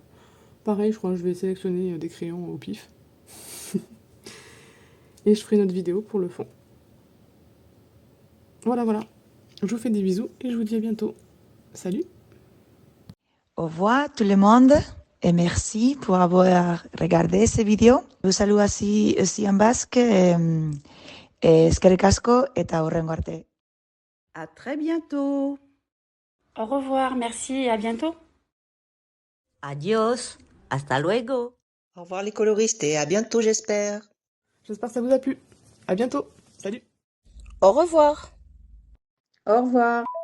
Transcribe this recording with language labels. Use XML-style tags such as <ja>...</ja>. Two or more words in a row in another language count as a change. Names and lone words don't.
<fr>Pareil, je crois que je vais sélectionner des crayons au pif. Et je ferai une autre vidéo pour le fond. Voilà, voilà. Je vous fais des bisous et je vous dis à bientôt. Salut! Au revoir tout le monde et merci pour avoir regardé cette vidéo. Je vous salue aussi en basque.</fr> <eu>Eskerrik asko eta hurrengo arte.</eu> <fr>À très bientôt. Au revoir, merci et à bientôt.</fr> <es>Adiós, hasta luego.</es> <fr>Au revoir les coloristes et à bientôt j'espère. J'espère que ça vous a plu. À bientôt. Salut! Au revoir. Au revoir.</fr>